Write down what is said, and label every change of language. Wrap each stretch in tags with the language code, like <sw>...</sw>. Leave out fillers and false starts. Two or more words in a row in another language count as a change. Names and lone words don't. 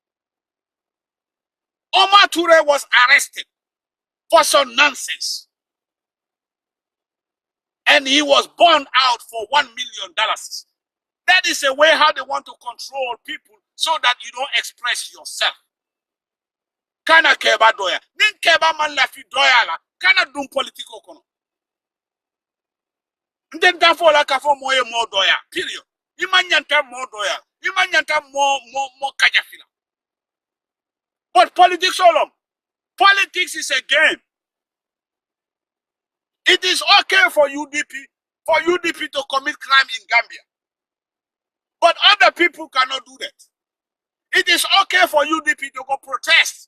<en>Omar Toure was arrested for some nonsense. And he was burned out for $1 million. That is a way how they want to control people so that you don't express yourself.</en> <man>Kana keba doya. Nin keba man lafi doya la. Kana dun politiko kono. Nden tafola kafo moye mo doya. Period. Imanyanta mo doya. Imanyanta mo kajafila.</man> <en>But politics alone. Politics is a game. It is okay for UDP to commit crime in Gambia. But other people cannot do that. It is okay for UDP to go protest.</en>